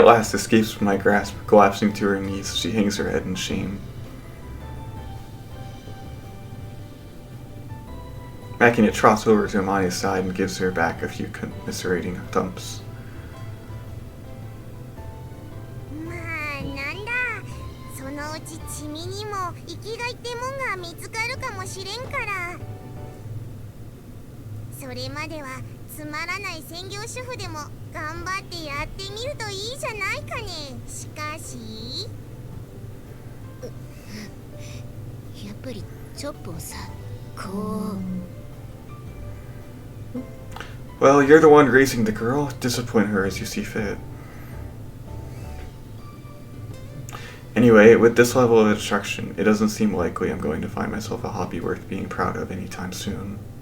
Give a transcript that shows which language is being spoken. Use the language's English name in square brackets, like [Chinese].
[English] Amane at last escapes from my grasp, collapsing to her knees as she hangs her head in shame. Makina trots over to Amane's side and gives her back a few commiserating thumps. [Japanese] まあなんだ、そのうち君にも生きがいってもんが見つかるかもしれんから。それまではつまらない専業主婦でも頑張ってやってみるといいじゃないかね。しかしやっぱりチョップをさ、こう。 [English] Well, you're the one raising the girl. Discipline her as you see fit. Anyway, with this level of instruction, it doesn't seem likely I'm going to find myself a hobby worth being proud of anytime soon.